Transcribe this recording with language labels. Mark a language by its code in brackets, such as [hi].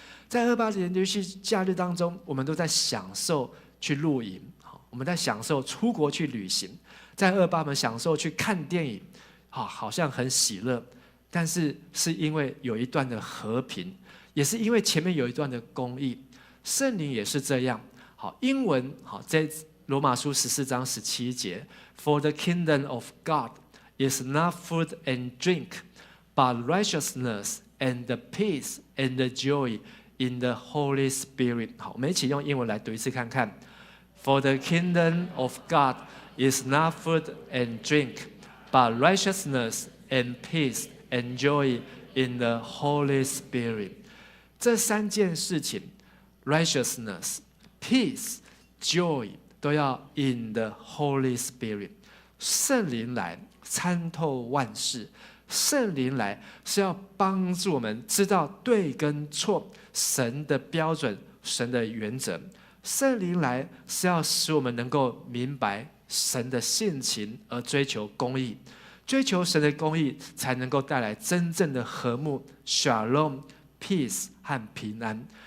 [zh] 在228连续假日当中，我们都在享受去露营，好，我们在享受出国去旅行。在228我们享受去看电影，好像很喜乐，但是是因为有一段的和平，也是因为前面有一段的公义。圣灵也是这样，好，英文好，在罗马书14章17节 [en] ，For the kingdom of God is not food and drink, but righteousness and the peace and the joy in the Holy Spirit。 [zh] 好，我们一起用英文来读一次看看。 [en] For the kingdom of God is not food and drink, but righteousness and peace and joy in the Holy Spirit。 [zh] 这3件事情 [en] ，righteousness, peace, joy [zh] 都要 [en] in the Holy Spirit。 [zh] 圣灵来参透万事，圣灵来是要帮助我们知道对跟错，神的标准，神的原则。圣灵来是要使我们能够明白神的性情，而追求公义，追求神的公义，才能够带来真正的和睦 ，shalom, peace 和平安。